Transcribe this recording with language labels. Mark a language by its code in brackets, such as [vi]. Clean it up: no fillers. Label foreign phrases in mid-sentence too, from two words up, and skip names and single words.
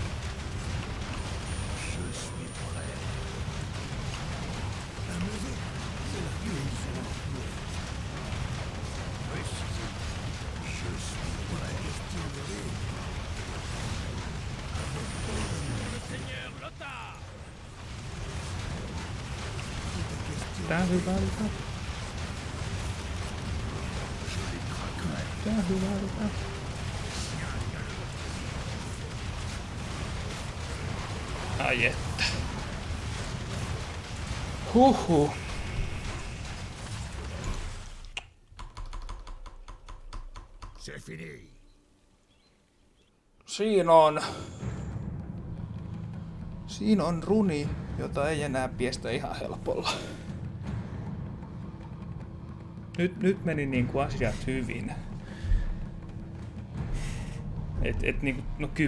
[fr] Je suis prêt. La musique, c'est la clé du son. Précisez. Je suis prêt. Question de rythme. Le seigneur Lothar. [fi] Tää hyvältä. [fr] Je les traquerai. [fi] Tää hyvältä. Ai että. Huhhuh. [fr] C'est fini. [fi] Siinä on runi, jota ei enää piestä ihan helpolla. Nyt meni niinku asiat hyvin. Et niinku, no